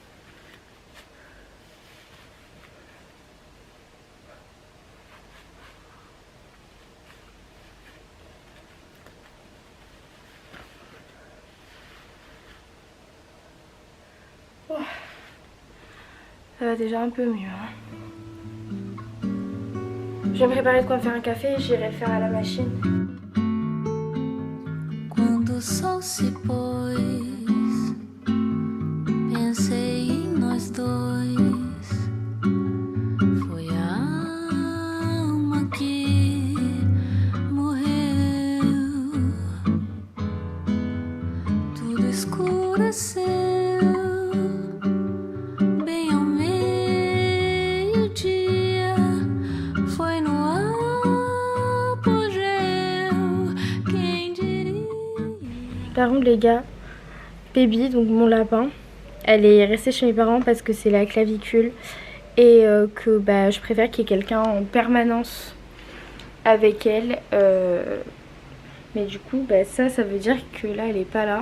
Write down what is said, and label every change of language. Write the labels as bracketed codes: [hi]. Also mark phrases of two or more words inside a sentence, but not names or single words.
[fr] Oh. Ça va déjà un peu mieux. Hein. Je vais me préparer de quoi me faire un café et j'irai le faire à la machine. [pt] Quando o sol se pôs, pensei em nós dois. Foi a alma que morreu. Tudo escureceu. Bem ao meio-dia, foi no apogeu. Quem diria? [fr] Par contre les gars, Baby, donc mon lapin, elle est restée chez mes parents parce que c'est la clavicule et que bah, je préfère qu'il y ait quelqu'un en permanence avec elle. Mais du coup bah, ça veut dire que là elle est pas là.